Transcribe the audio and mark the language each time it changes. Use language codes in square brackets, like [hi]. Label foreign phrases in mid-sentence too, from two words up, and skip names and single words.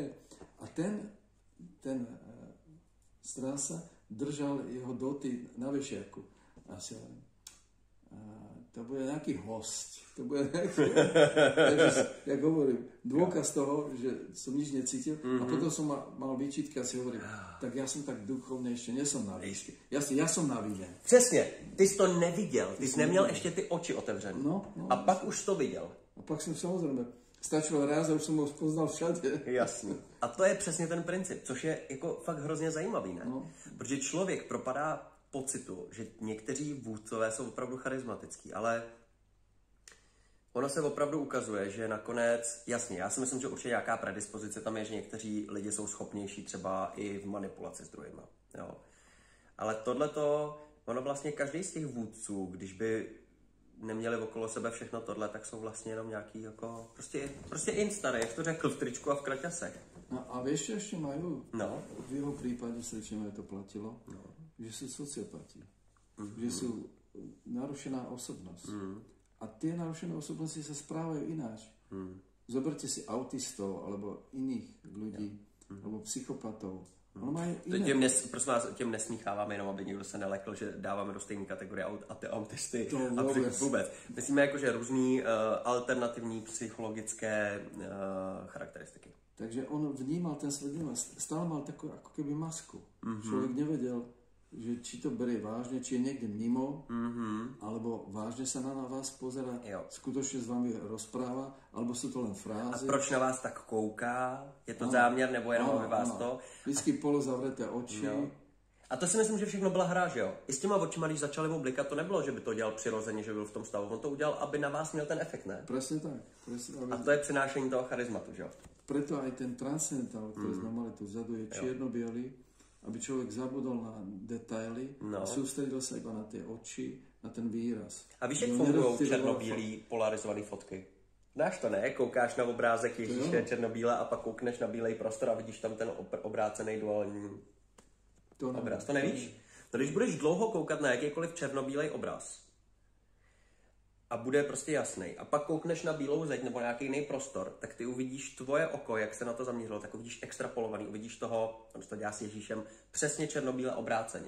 [sk] A ten strážca držal jeho doty na vešiaku. A si to bude nejaký host. To bude nejaký... Jak hovorím, dôkaz toho, že som nič necítil. A potom som mal výčitky a si hovorím, tak ja som tak duchovne ešte nesom na výške. Ja som na výne. [cs] Přesně, ty jsi to neviděl. Ty jsi neměl ještě ty oči otevřené. A pak už to viděl. A pak jsem samozřejmě stačilo ráz a už jsem ho poznal všade. Jasně. A to je přesně ten princip, což je jako fakt hrozně zajímavý, ne? No. Protože člověk propadá pocitu, že někteří vůdcové jsou opravdu charismatický, ale ono se opravdu ukazuje, že nakonec, jasně, já si myslím, že určitě nějaká predispozice tam je, že někteří lidi jsou schopnější třeba i v manipulaci s druhýma, jo. Ale tohleto, ono vlastně každý z těch vůdců, když by neměli okolo sebe všechno tohle, tak jsou vlastně jenom nějaký jako, prostě instary, jak to řekl, v tričku a v kraťasech. [sk] No a vieš, čo ešte majú? [cs] No. [sk] V jeho prípade Srdčinovi to platilo, že sú sociopati. Že sú narušená osobnosť. A tie narušené osobnosti sa správajú ináč. Zoberte si autistov, alebo iných ľudí, alebo psychopatov. [cs] Prosím vás, těm nesmícháváme jenom, aby někdo se nelekl, že dáváme do stejné kategorie autisty a vůbec. Myslíme jako, že různý alternativní psychologické charakteristiky. [sk] Takže on vnímal ten svet, stále mal takú ako keby masku. Človek nevedel, že či to berie vážne, či je niekde mimo, alebo vážne sa na vás pozerá, skutočne s vami rozpráva, alebo sú to len frázy. [cs] A proč na vás tak kouká? Je to záměr, nebo jenom aby vás to? [sk] Vždycky polozavreté oči. [cs] No. A to si myslím, že všechno byla hra, že jo? I s těma očima, když začali mu blikat, to nebylo, že by to dělal přirozeně, že byl v tom stavu. On to udělal, aby na vás měl ten efekt, ne? [sk] Presne tak. [cs] A to je přinášení toho charizmatu, že jo? [sk] Preto aj ten transcendentál, ktorý sme mali tu vzadu, je čierno-biely, aby človek zabudol na detaily a sústredil sa iba na tie oči, na ten výraz. [cs] A víš, jak fungují černobílý polarizované fotky? Dáš to, ne? Koukáš na obrázek Ježíše černobíle a pak koukneš na bílej prostor a vidíš tam ten obrácený duální obraz. To nevíš? No, když budeš dlouho koukat na jakýkoliv černobílej obraz a bude prostě jasný, a pak koukneš na bílou zeď nebo nějaký jiný prostor, tak ty uvidíš tvoje oko, jak se na to zaměřilo, tak uvidíš extrapolovaný, uvidíš toho, on to dělá s Ježíšem, přesně černobíle obráceně.